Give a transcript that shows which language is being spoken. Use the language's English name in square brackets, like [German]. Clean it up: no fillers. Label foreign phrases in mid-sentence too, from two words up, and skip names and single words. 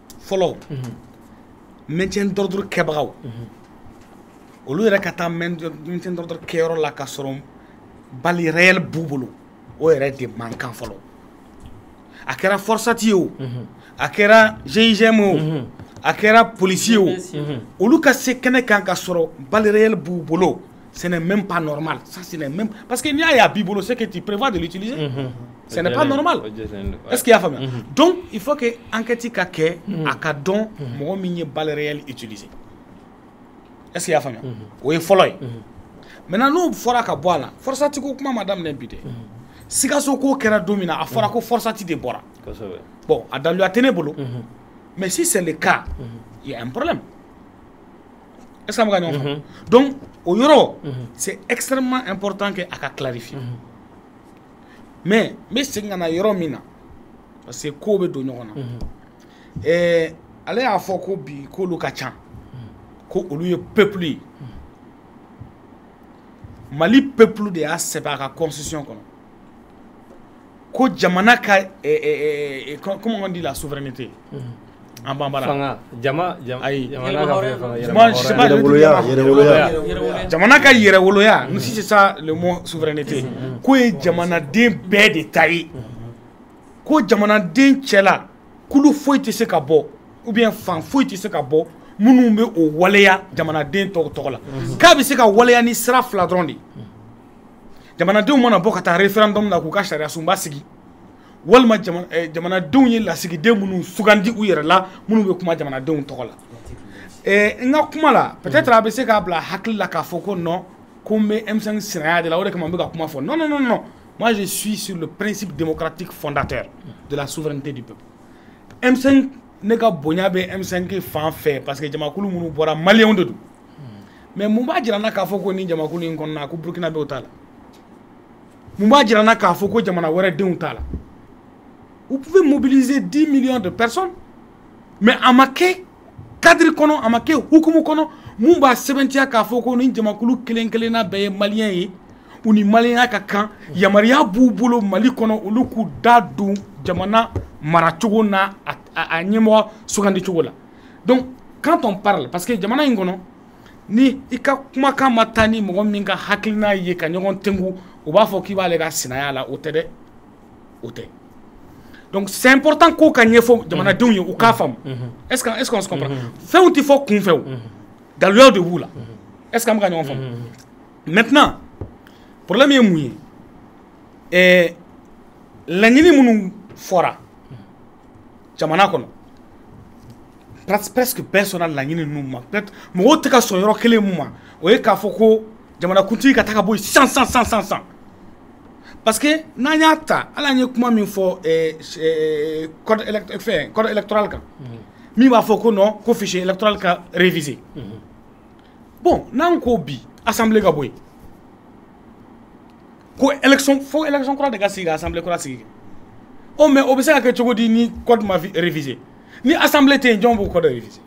[Bambara] follow [French] maintien d'ordre [Bambara] kebagaw olu yɛrɛ ka taa [French] maintien d'ordre [Bambara] kɛyɔrɔ la ka sɔrɔ bali réel b'u bolo o yɛrɛ de man kan fɔlɔ a kɛra forçati ye o a kɛra GIGN o a kɛra policier o olu ka se kɛnɛ kan ka sɔrɔ bali réel b'u bolo [French] ce n'est même pas normal ça ce n'est même parce que [Bambara] n'i y'a ye a b'i bolo [French] c'est que tu prévois de l'utiliser ce n'est pas normal est-ce qu'il y a faamuya donc il faut que enquête [Bambara] ka kɛ a ka dɔn mɔgɔ min ye bali réel utiliser [French] est-ce qu'il y a [Bambara] faamuya o ye fɔlɔ ye maintenant n'o fɔra ka bɔ a la forçati ko kuma ma daminɛ bi dɛ Sikaso ko kɛra don min na a fɔra ko forçati de bɔra bon a daluya tɛ ne bolo [French] mais si c'est le cas il y a un problème est-ce que [Bambara] an bɛ ka ɲɔgɔn faamu donc au yɔrɔ [French] c'est extrêmement important que [Bambara] a ka clarifier mais n bɛ segin ka na yɔrɔ min na [French] parce que [Bambara] kow bɛ don ɲɔgɔn na ale y'a fɔ ko bi k'olu ka ca ko olu ye peuple ye Mali peuple de y'a sɛbɛn a ka constitution kɔnɔ ko jamana ka [French] comment on dit la souveraineté en bambara [Bambara] fanga jamana ka yɛrɛwoloya [French] si c'est ça le mot souveraineté [Bambara] ko ye jamanaden bɛɛ de ta ye ko jamanaden cɛla kulu foyi tɛ se ka bɔ [French] ou bien [Bambara] fan foyi tɛ se ka bɔ minnu bɛ o waleya jamanaden tɔgɔ la k'a bɛ se ka waleya ni sira fila dɔrɔn de jamanadenw mana bɔ ka taa référendum la k'u ka sariya sunba sigi walima jamanadenw ye lasigiden minnu sugandi u yɛrɛ la minnu bɛ kuma jamanadenw tɔgɔ la n ka kuma la peut-être a bɛ se k'a bila hakili la k'a fɔ ko non ko n bɛ M5 sinaya de la o de kama n bɛ ka kuma fɔ [French] non non non non moi je suis sur le principe démocratique fondateur de la souveraineté du peuple [Bambara] M5 ne ka bonya bɛ M5 fan fɛ [French] parce que [Bambara] jamakulu minnu bɔra maliyɛnw de don mais mun b'a jira n na k'a fɔ ko nin jamakulu in kɔnɔna ko Burkina bɛ o t'a la mun b'a jira n na k'a fɔ ko jamana wɛrɛ denw t'a la [French] vous pouvez mobiliser 10 millions de personnes [Bambara] mais a ma kɛ cadre kɔnɔ a ma kɛ hukumu kɔnɔ mun b'a sɛbɛntiya k'a fɔ ko nin jamakulu kelen kelenna bɛɛ ye maliyɛn ye u ni maliyɛnya ka kan yamaruya b'u bolo Mali kɔnɔ olu k'u da don jamana maracogo n'a a ɲɛmɔgɔ sugandicogo la donc [French] quand on parle parce que [Bambara] jamana in kɔnɔ ni i ka kumakan ma taa ni mɔgɔ min ka hakilina ye ka ɲɔgɔn tɛngu u b'a fɔ k'i b'ale ka sinaya la o tɛ dɛ o tɛ [French] donc c'est important [Bambara] ko ka ɲɛfɔ jamanadenw ye u k'a faamu [French] est-ce qu'on se comprend [Bambara] fɛnw tɛ fɔ kunfɛw daluyaw de b'u la [French] est-ce que [Bambara] an bɛ ka ɲɔgɔn faamu maintenant problème ye mun ye laɲini minnu fɔra jamana kɔnɔ [French] presque personne [Bambara] laɲini ninnu ma peut-être mɔgɔw tɛ ka sɔn yɔrɔ kelen mun ma o ye k'a fɔ ko jamanakuntigi ka taa ka bɔ yen san [French] parce que [Bambara] n'an y'a ta hali an ye kuma min fɔ [French] code électoral [Bambara] kan min b'a fɔ ko non ko [French] fichier électoral [Bambara] ka réviser bon n'an ko bi assemblée ka bɔ yen ko élection fo élection kura de ka sigi ka assemblée kura sigi oh mais o bɛ se ka kɛ cogo di ni code ma réviser ni assemblée tɛ yen jɔn b'o code réviser